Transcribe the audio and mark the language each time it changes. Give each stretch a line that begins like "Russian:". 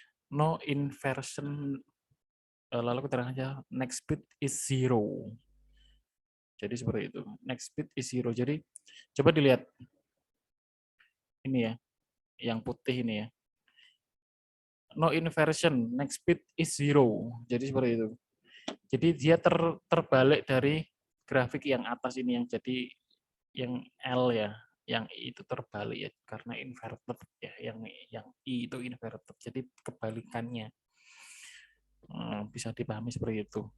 English: No inversion,
Indonesian: lalu keterangannya
English: next bit is zero.
Indonesian: Jadi seperti itu.
English: Next bit is zero.
Indonesian: Jadi coba dilihat ini ya, yang putih ini ya.
English: No inversion, next bit is zero.
Indonesian: Jadi seperti itu. Jadi dia terbalik dari grafik yang atas ini yang jadi yang L ya, yang I itu terbalik ya karena inverted ya, yang I itu inverted. Jadi kebalikannya. Bisa dipahami seperti itu.